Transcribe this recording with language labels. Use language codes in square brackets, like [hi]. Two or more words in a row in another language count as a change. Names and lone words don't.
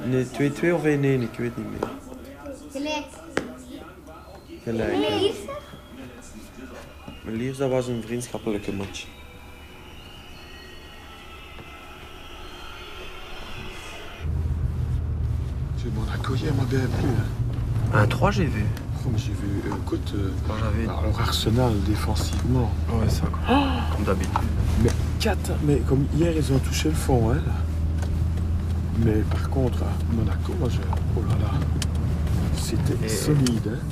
[nl] Nee, 2-2 of 1-1, ik weet niet meer. Gelijk. Gelijk. En Ja. Lierse? Liers, dat was een vriendschappelijke match. [fr] Monaco hier m'a bien plu. Un 3, j'ai vu. Oh, mais j'ai vu, écoute, alors Arsenal défensivement. Ouais, ça, comme d'habitude. Mais comme hier, ils ont touché le fond, hein. Mais par contre, à Monaco, moi, oh là là, c'était solide, hein.